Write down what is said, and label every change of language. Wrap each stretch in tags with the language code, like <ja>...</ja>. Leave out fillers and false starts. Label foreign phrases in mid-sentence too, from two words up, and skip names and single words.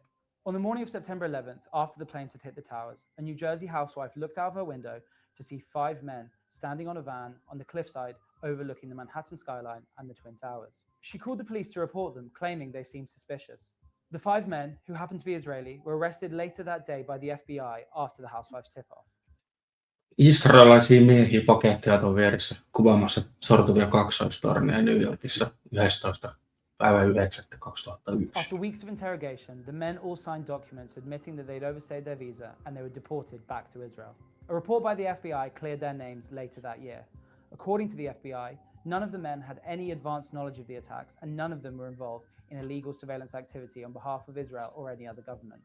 <en>On the morning of September 11th, after the planes had hit the towers, a New Jersey housewife looked out of her window to see 5 men standing on a van on the cliffside overlooking the Manhattan skyline and the Twin Towers. She called the police to report them, claiming they seemed suspicious. The 5 men, who happened to be Israeli, were arrested later that day by the FBI after the housewife's tip-off.</en> <fi>Israelilaisia miehiä pakettiauton vieressä kuvaamassa sortuvia kaksoistorneja New Yorkissa 11.9.2001.</fi> <en>After weeks of interrogation, the men all signed documents admitting that they'd overstayed their visa and they were deported back to Israel. A report by the FBI cleared their names later that year. According to the FBI, none of the men had any advanced knowledge of the attacks and none of them were involved in illegal surveillance activity on behalf of Israel or any other government.</en>